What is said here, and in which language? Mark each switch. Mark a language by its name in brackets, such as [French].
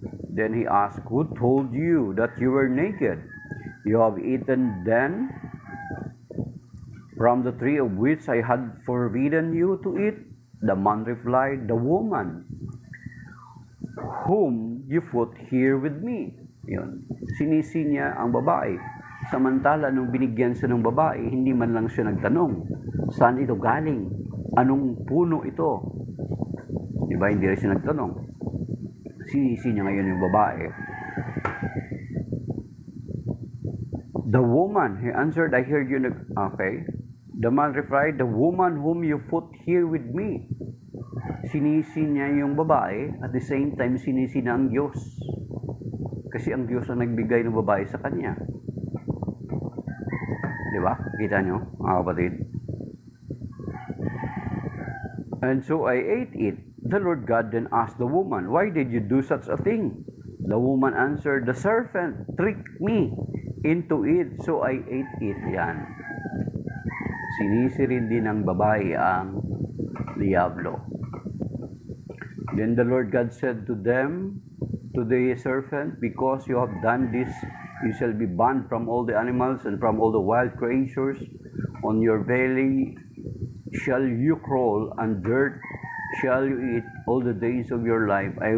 [English] Then he asked, "Who told you that you were naked? You have eaten then from the tree of which I had forbidden you to eat?" The man replied, "The woman whom you put here with me." [Filipino] Yun. Sinisi niya ang babae. Samantala, nung binigyan siya ng babae, hindi man lang siya nagtanong, saan ito galing? Anong puno ito? Diba, hindi rin siya nagtanong. Sinisi niya ngayon yung babae. [English] The woman, he answered, "I heard you." Okay. The man replied, "The woman whom you put here with me." [Filipino] Sinisi niya yung babae, [English] at the same time [Filipino] sinisi na ang Diyos. Kasi ang Diyos ang nagbigay ng babae sa kanya. Di ba? Kita nyo, mga kapatid? [English] And so I ate it. The Lord God then asked the woman, "Why did you do such a thing?" The woman answered, "The serpent tricked me into it, so I ate it." [Filipino] Yan. Sinisi rin din ng babae ang Diablo. [English] Then the Lord God said to the serpent, "Because you have done this, you shall be banned from all the animals and from all the wild creatures. On your belly shall you crawl, and dirt shall you eat all the days of your life.